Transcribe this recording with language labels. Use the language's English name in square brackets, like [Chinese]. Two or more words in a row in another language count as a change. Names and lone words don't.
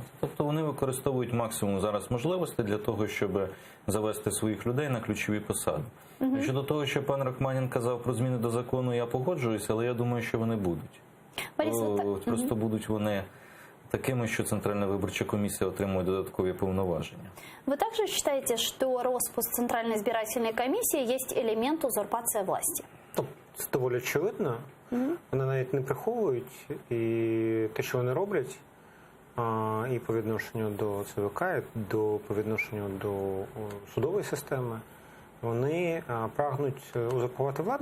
[Ukrainian] Тобто вони використовують максимум зараз можливостей для того, щоб завести своїх людей на ключові посади. Щодо того, що пан Рахманін казав про зміни до закону, я погоджуюся, але я думаю, що вони будуть. Просто будуть вони такими, що Центральна виборча комісія отримує додаткові повноваження. [Russian] Вы также считаете, что распуск Центральной избирательной комиссии есть элемент узурпации власти? [Ukrainian] Це доволі очевидно. Вони навіть не приховують і те, що вони роблять, і по відношенню до ЦВК, і по відношенню до судової системи, вони прагнуть узурпувати владу.